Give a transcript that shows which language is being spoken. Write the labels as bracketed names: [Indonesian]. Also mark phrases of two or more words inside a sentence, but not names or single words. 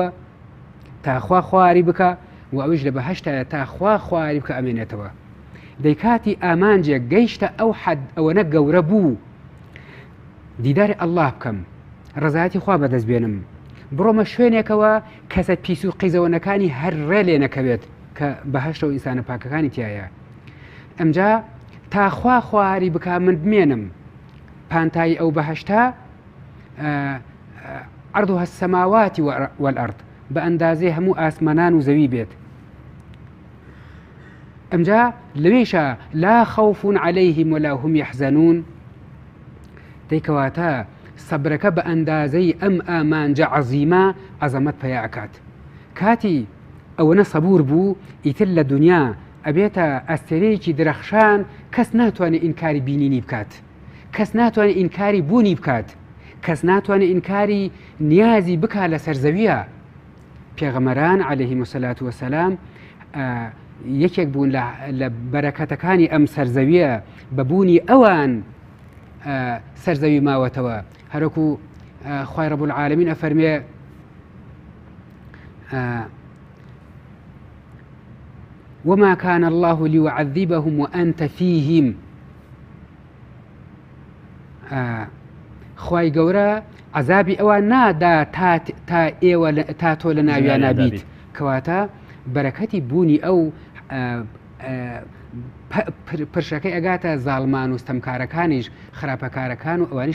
[Central Kurdish] تاخوا خواری بکە و ئەویش لە بەهەشتایە تاخوا خواری بکە ئەمێنێتەوە دەیکاتی ئامانجێک گەیشتە ئەو حەد ئەوەنە گەورە بوو دیداری ئەڵڵاه بکەم ڕزایەتی خوا بەدەست بێنم بڕۆمە شوێنێکەوە کەسە پیس و قیزەوەنەکانی هەر ڕێ لێ نەکەوێت کە بەهەشتە و ئینسانە پاکەکانی تایە ئەمجا تاخوا خواری بک من بمێنم پانتایی ئەو بەهەشتا [Arabic] عرضها السماوات والأرض [Central Kurdish] بە ئەندازەی هەموو ئاسمانان و زەوی بێت ئەمجا لەوێشە [Arabic] لا خوف عليهم ولا هم يحزنون [Central Kurdish] دەیکەواتە سەبرەکە بە ئەندازەی ئەم ئامانجە عەزیمە عەزەمەت پەیا ئەکات کاتی ئەوەنە سەبور بوو ئیتر لە دنیا ئەبێتە ئەستێرەیەکی درەخشان کەس ناتوانێت ئینکاری بینینی بکات کەس ناتوانێت ئینکاری بوونی بکات کەس ناتوانێت ئینکاری نیازی بکات لە سەرزەویە پێغەمەران [Arabic] عەلەیهیمو سەلات وەسەلام [Central Kurdish] یەکێک بوون لە بەرەکەتەکانی ئەم سەرزەویە بەبوونی ئەوان سەرزەوی ماوەتەوە هەرەکو خوای [Arabic] ڕەب العالەمین [Central Kurdish] ئەفەرمێ [Arabic] وما كان الله ليعذبهم وأنت فيهم [Central Kurdish] خوای گەورە عەزابی ئەوان نادا تا تۆ لە ناویان نابیت کەواتە بەرەکەتی بوونی ئەو پرشەکەی ئەگاتە زاڵمان و ستەمکارەکانیش خراپەکارەکان و ئەوانیش